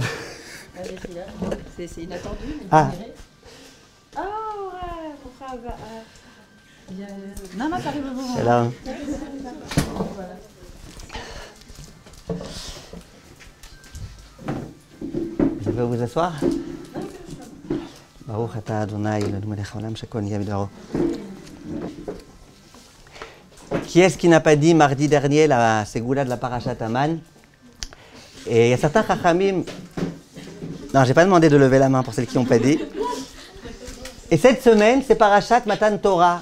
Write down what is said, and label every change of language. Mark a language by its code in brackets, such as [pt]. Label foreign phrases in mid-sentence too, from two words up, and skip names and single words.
[fr] C'est inattendu. Ah. Non, ça arrive au moment. C'est là. Vous pouvez vous asseoir? [he] ברוך אתה אדני אלהינו מלך העולם שהכל נהיה בדברו. [fr] Qui est-ce qui n'a pas dit mardi dernier la ségoula de la Parashat Haman? Et il y a certains chachamim. Non, j'ai pas demandé de lever la main pour celles qui n'ont pas dit. Et cette semaine, c'est Parashat Matan Torah.